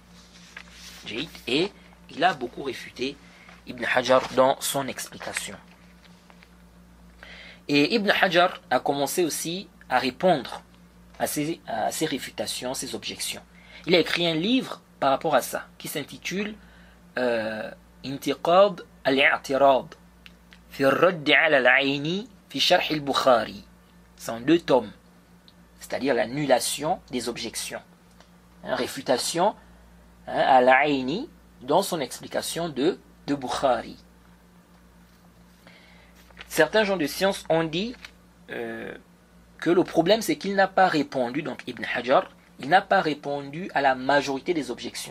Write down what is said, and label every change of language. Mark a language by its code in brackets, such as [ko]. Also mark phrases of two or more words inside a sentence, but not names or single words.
[fr] Et il a beaucoup réfuté Ibn Hajar dans son explication. Et Ibn Hajar a commencé aussi à répondre à ces réfutations, ces objections. Il a écrit un livre par rapport à ça, qui s'intitule Intiqad al-i'tirad fi ar-radd 'ala al-'Aini fi sharh al-Bukhari. C'est en 2 tomes, c'est-à-dire l'annulation des objections. Réfutation à al-'Aini dans son explication de Bukhari. Certains gens de science ont dit que le problème c'est qu'il n'a pas répondu, donc Ibn Hajar, il n'a pas répondu à la majorité des objections.